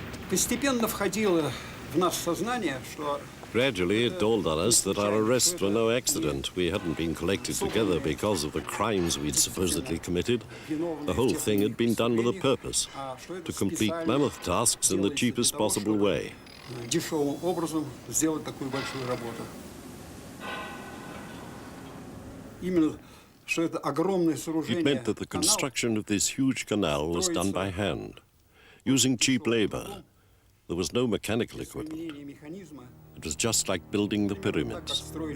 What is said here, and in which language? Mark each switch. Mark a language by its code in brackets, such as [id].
[ru] Постепенно входило в наше сознание, что [en] Gradually, it dawned on us that our arrests were no accident. We hadn't been collected together because of the crimes we'd supposedly committed. The whole thing had been done with a purpose, to complete mammoth tasks in the cheapest possible way. [ru] дешевым образом сделать такую большую работу. Именно, что это огромное сооружение. [en] It meant that the construction of this huge canal was done by hand, using cheap labor. There was no mechanical equipment. It was just like building the pyramids.